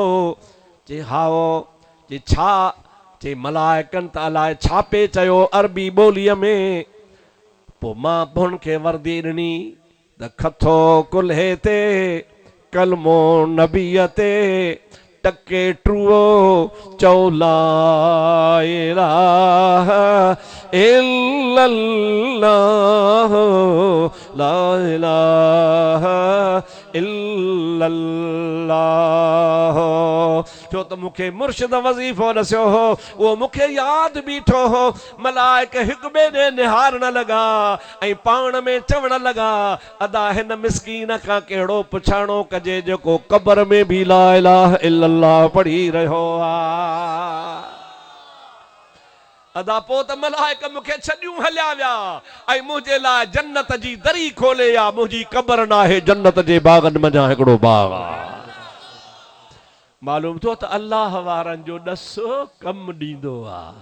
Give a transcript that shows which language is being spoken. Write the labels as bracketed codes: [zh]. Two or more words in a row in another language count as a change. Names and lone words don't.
[sd] चई हाओ। चई छा? चई मलाइकनि त अलाए छा पे चयो अरबी ॿोलीअ में। पोइ मां हुन खे वर्दी ॾिनी त खथो कुल्हे ते कलमो नबीअ ते टके ट्रुओ चओ [ar] لا إله إلا الله لا إله إلا الله. [sd] छो त मूंखे मुर्शिद वज़ीफ़ो ॾसियो हो, उहो मूंखे यादि बीठो हो। मलाइक हिकु ॿिए ॾे निहारण लॻा ऐं पाण में चवण लॻा अदा हिन मिस्कीन खां कहिड़ो पुछाणो कजे जेको क़बर में बि [ar] لا إله إلا الله [sd] पढ़ी रहियो आहे। अदा पोइ त मलाइक मूंखे छॾियूं हलिया विया ऐं मुंहिंजे लाइ जन्नत जी दरी खोले या मुंहिंजी क़बर नाहे, जन्नत जे बाग़नि मंझां हिकिड़ो बाग़ आहे। मालूम थियो त अल्लाह वारनि जो ॾस कमु ॾींदो आहे।